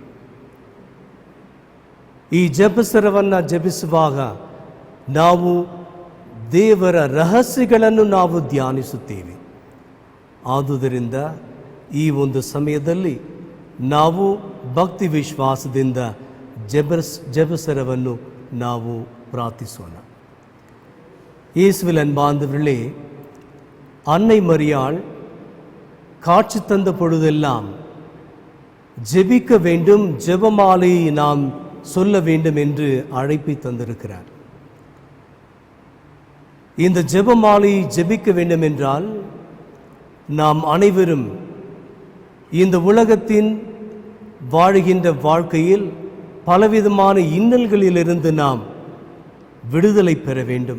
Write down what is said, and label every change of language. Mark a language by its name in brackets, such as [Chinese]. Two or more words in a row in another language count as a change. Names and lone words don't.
[Kannada] ಈ ಜಪಸರವನ್ನು ಜಪಿಸುವಾಗ ನಾವು ದೇವರ ರಹಸ್ಯಗಳನ್ನು ನಾವು ಧ್ಯಾನಿಸುತ್ತೇವೆ. ಆದುದರಿಂದ ಈ ಒಂದು ಸಮಯದಲ್ಲಿ ನಾವು ಭಕ್ತಿ ವಿಶ್ವಾಸದಿಂದ ಜೆபசரವನ್ನು ನಾವು ಪ್ರಾರ್ಥಿಸೋಣ. [Tamil] இயேசுவில் அன்பார்ந்தவர்களே, அன்னை மரியாள் காட்சி தந்த பொழுதெல்லாம் ஜெபிக்க வேண்டும், ஜெபமாலையை நாம் சொல்ல வேண்டும் என்று அழைப்பை தந்திருக்கிறார். இந்த ஜெபமாலையை ஜெபிக்க வேண்டும் என்றால் நாம் அனைவரும் இந்த உலகத்தின் வாழ்கின்ற வாழ்க்கையில் பலவிதமான இன்னல்களிலிருந்து நாம் விடுதலை பெற வேண்டும்.